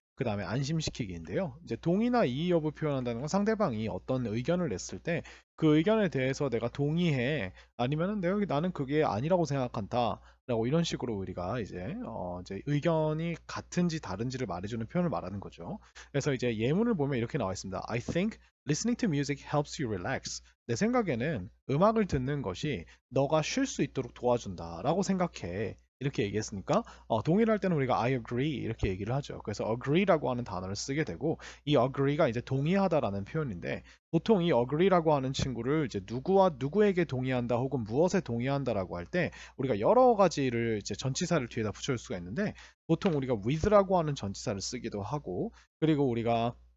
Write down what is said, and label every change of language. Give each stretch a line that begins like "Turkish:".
Korean: 그 다음에 안심시키기인데요. 이제 동의나 이의 여부 표현한다는 건 상대방이 어떤 의견을 냈을 때 그 의견에 대해서 내가 동의해 아니면은 나는 그게 아니라고 생각한다. 라고 이런 식으로 우리가 이제 의견이 같은지 다른지를 말해주는 표현을 말하는 거죠. 그래서 이제 예문을 보면 이렇게 나와 있습니다.
English: I think listening to music helps you relax.
Korean: 내 생각에는 음악을 듣는 것이 너가 쉴 수 있도록 도와준다 라고 생각해. 이렇게 얘기했으니까 동의를 할 때는 우리가
English: I agree
Korean: 이렇게 얘기를 하죠. 그래서 agree라고 하는 단어를 쓰게 되고 이 agree가 이제 동의하다라는 표현인데 보통 이 agree라고 하는 친구를 이제 누구와 누구에게 동의한다 혹은 무엇에 동의한다라고 할 때 우리가 여러 가지를 이제 전치사를 뒤에다 붙여줄 수가 있는데 보통 우리가 with라고 하는 전치사를 쓰기도 하고 그리고 우리가